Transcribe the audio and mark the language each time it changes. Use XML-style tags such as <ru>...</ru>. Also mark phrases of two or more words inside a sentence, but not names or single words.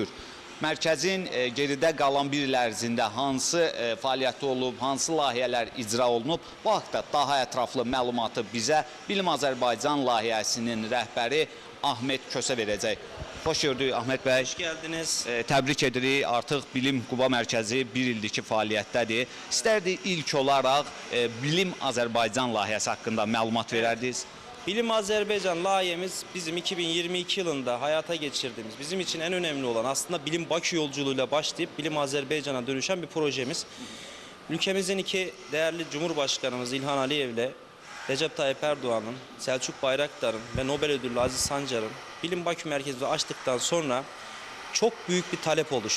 <az>Mərkəzin geridə qalan bir il ərzində hansı fəaliyyəti olub, hansı layihələr icra olunub, bu haqda daha ətraflı məlumatı bizə Bilim Azərbaycan layihəsinin rəhbəri Ahmet Kösə verəcək. Xoş gördük Ahmet bəy.</az> <tr>Hoş geldiniz.</tr> <az>Təbrik edirik. Artıq Bilim Quba mərkəzi bir ildir ki fəaliyyətdədir. İstərdik ilk olaraq Bilim Azərbaycan layihəsi haqqında məlumat verərdiniz.</az> <tr>Bilim Azerbaycan layihemiz bizim 2022 yılında hayata geçirdiğimiz, bizim için en önemli olan aslında Bilim Bakü yolculuğuyla başlayıp Bilim Azerbaycan'a dönüşen bir projemiz. Ülkemizin iki değerli Cumhurbaşkanımız İlhan Aliyev'le Recep Tayyip Erdoğan'ın, Selçuk Bayraktar'ın ve Nobel ödüllü Aziz Sancar'ın Bilim Bakü merkezini açtıktan sonra çok büyük bir talep oluştu.</tr>